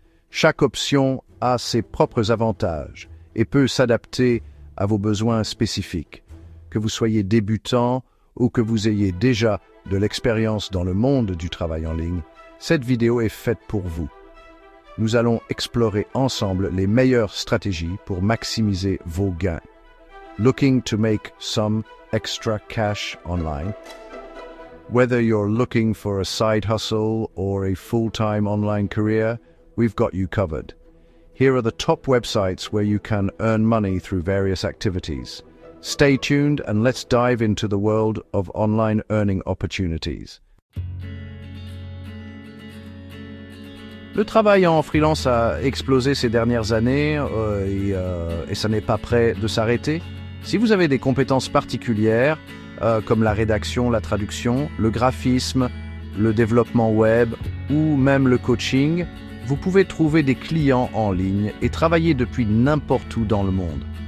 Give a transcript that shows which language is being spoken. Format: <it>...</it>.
<fr>Chaque option a ses propres avantages et peut s'adapter à vos besoins spécifiques. Que vous soyez débutant ou que vous ayez déjà de l'expérience dans le monde du travail en ligne, cette vidéo est faite pour vous. Nous allons explorer ensemble les meilleures stratégies pour maximiser vos gains.</fr> <en>Looking to make some extra cash online? Whether you're looking for a side hustle or a full-time online career, we've got you covered. Here are the top websites where you can earn money through various activities. Stay tuned and let's dive into the world of online earning opportunities.</en> <fr>Le travail en freelance a explosé ces dernières années et ça n'est pas prêt de s'arrêter. Si vous avez des compétences particulières, comme la rédaction, la traduction, le graphisme, le développement web ou même le coaching, vous pouvez trouver des clients en ligne et travailler depuis n'importe où dans le monde.</fr>